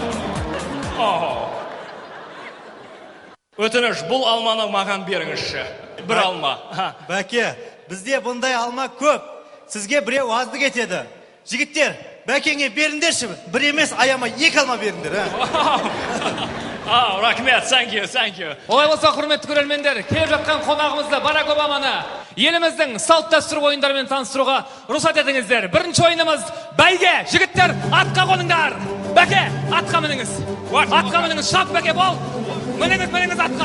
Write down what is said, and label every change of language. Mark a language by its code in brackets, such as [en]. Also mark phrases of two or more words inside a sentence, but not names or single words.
[kk] Өтініш, бұл алманы маған беріңізші. Bir alma. Бәке, бізде бұндай алма көп. Сізге біреу азды кетеді. Жігіттер, бәкеңе беріңдерші. Бір емес, аяма 2 алма беріңдер. Рахмет, [en] thank you. [kk] Олай болса, құрметті көрермендер, келіп жатқан қонағымызды Барак Обаманы еліміздің салт дәстүр ойындарымен таныстыруға рұқсат етіңіздер. Бірінші ойынымыз бәйге. Жігіттер, атқа қоныңдар. Бәке, атқа мініңіз. Атқа мініңіз, шап бәке бол. Мініңіз атқа.